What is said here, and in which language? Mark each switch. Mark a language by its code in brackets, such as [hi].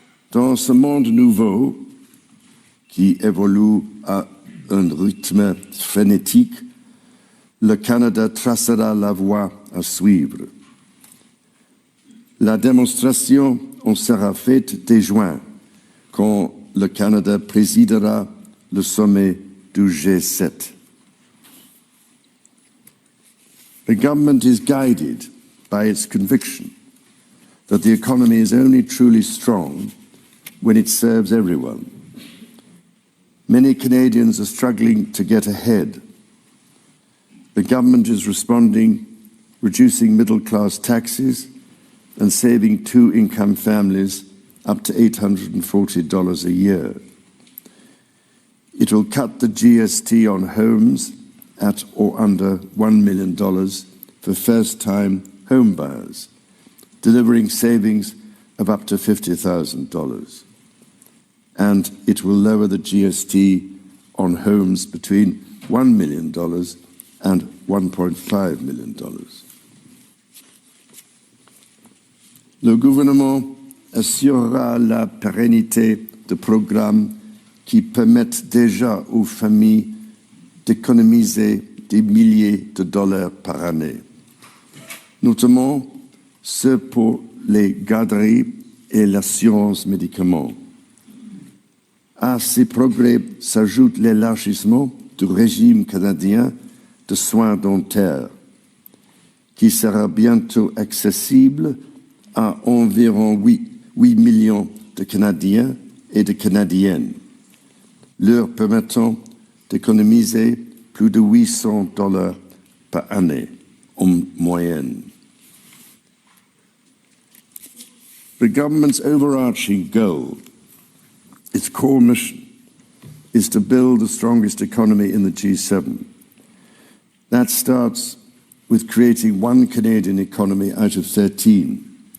[fr] Dans ce monde nouveau, qui évolue à un rythme frénétique, le Canada tracera la voie à suivre. La démonstration en sera faite dès juin, quand le Canada présidera le sommet du G7. [en] The government is guided by its conviction that the economy is only truly strong when it serves everyone. Many Canadians are struggling to get ahead. The government is responding, reducing middle-class taxes and saving two-income families up to $840 a year. It will cut the GST on homes at or under $1 million for first-time home buyers, delivering savings of up to $50,000. And it will lower the GST on homes between $1 million and $1.5 million. [fr] Le gouvernement assurera la pérennité de programmes qui permettent déjà aux familles d'économiser des milliers de dollars par année, notamment ceux pour les garderies et l'assurance médicaments. À ces progrès s'ajoute l'élargissement du régime canadien de soins dentaires, qui sera bientôt accessible à environ 8 millions de Canadiens et de Canadiennes, leur permettant d'économiser plus de $800 par année en moyenne. [en] The government's overarching goal, its core mission, is to build the strongest economy in the G7. That starts with creating one Canadian economy out of 13.